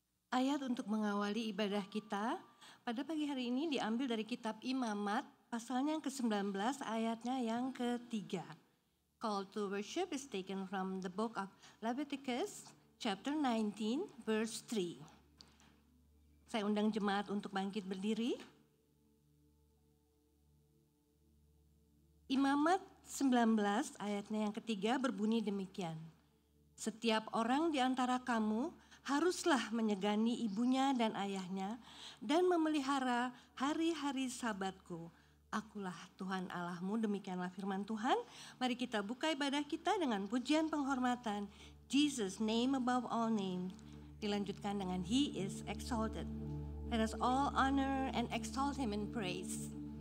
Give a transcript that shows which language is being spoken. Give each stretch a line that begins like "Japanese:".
Indonesian: Ayat untuk mengawali ibadah kita pada pagi hari ini diambil dari kitab Imamat, pasalnya yang ke-19, ayatnya yang ke-3.
English: Call to worship is taken from the book of Leviticus, chapter 19, verse 3.
Indonesian: Saya undang jemaat untuk bangkit berdiri. Imamat 19, ayatnya yang ke-3 berbunyi demikian. Setiap orang di antara kamu haruslah menyegani ibunya dan ayahnya dan memelihara hari-hari sabatku. Akulah Tuhan Allahmu, demikianlah firman Tuhan. Mari kita buka ibadah kita dengan pujian penghormatan.
English: Jesus, name above all names.
Indonesian: Dilanjutkan dengan
English: He is exalted. Let us all honor and exalt Him in praise.